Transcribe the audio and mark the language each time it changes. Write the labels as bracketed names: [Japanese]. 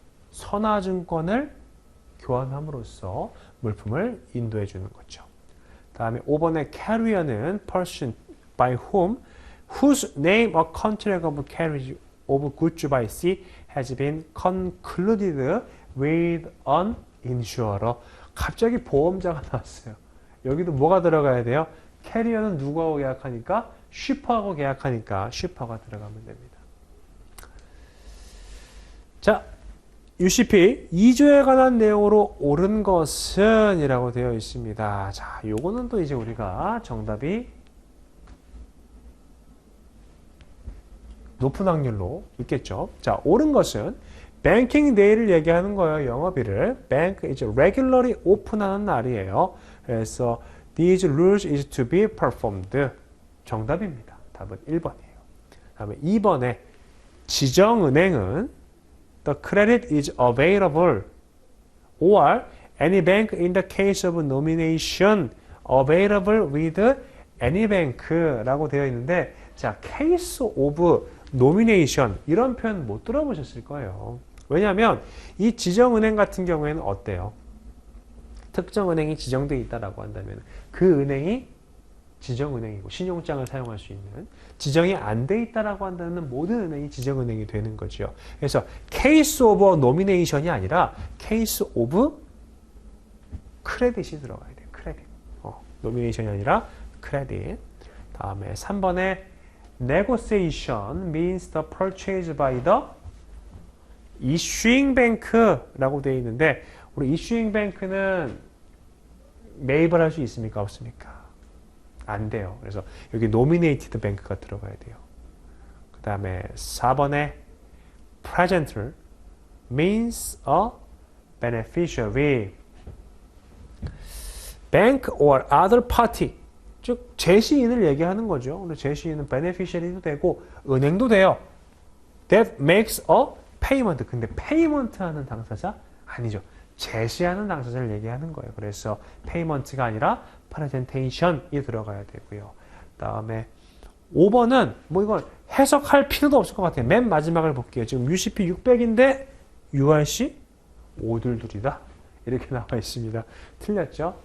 [Korean] 선화증권을 교환함으로써 물품을 인도해 주는 거죠. 다음에 5번의 [English] carrier는 person by whom whose name a contract of carriage of goods by sea has been concluded with an insurer. [Korean] 갑자기 보험자가 나왔어요. 여기도 뭐가 들어가야 돼요? 캐리어는 누구하고 계약하니까? 쉬퍼하고 계약하니까 쉬퍼가 들어가면 됩니다. 자, UCP 2조에 관한 내용으로 옳은 것은 이라고 되어 있습니다. 자, 요거는 또 이제 우리가 정답이 높은 확률로 있겠죠. 자, 옳은 것은 뱅킹 데이를 얘기하는 거예요. 영업일을. [English] Bank is regularly open [Korean] 하는 날이에요. [English] 그래서 these rules is to be performed. [Korean] 정답입니다. 답은 1번이에요. 다음에 2번에 지정은행은 [English] the credit is available or any bank in the case of nomination available with any bank라고 되어 있는데, 자, case of nomination [Korean] 이런 표현 못 들어보셨을 거예요. 왜냐하면 이 지정은행 같은 경우에는 어때요? 특정 은행이 지정되어 있다라고 한다면 그 은행이 지정은행이고 신용장을 사용할 수 있는, 지정이 안 돼 있다라고 한다면 모든 은행이 지정은행이 되는 거죠. 그래서 case of nomination이 아니라 case of credit이 들어가야 돼요. credit. [English] nomination이 아니라 credit. [Korean] 다음에 3번에 [English] negotiation means the purchase by the issuing bank라고 되어 있는데, 우리 issuing bank는 [Korean] 매입을 할 수 있습니까? 없습니까? 안 돼요. 그래서 여기 nominated bank가 들어가야 돼요. [English] 그 다음에 4번에 presenter means a beneficiary. bank or other party, [Korean] 즉 제시인을 얘기하는 거죠. 근데 제시인은 beneficiary도 되고 은행도 돼요. [English] That makes a payment. 근데 payment [Korean] 하는 당사자 아니죠. 제시하는 당사자를 얘기하는 거예요. 그래서 payment가 아니라 presentation이 들어가야 되고요. 다음에 5번은 뭐 이거 해석할 필요도 없을 것 같아요. 맨 마지막을 볼게요. 지금 UCP 600인데 URC 522다. 이렇게 나와 있습니다. 틀렸죠?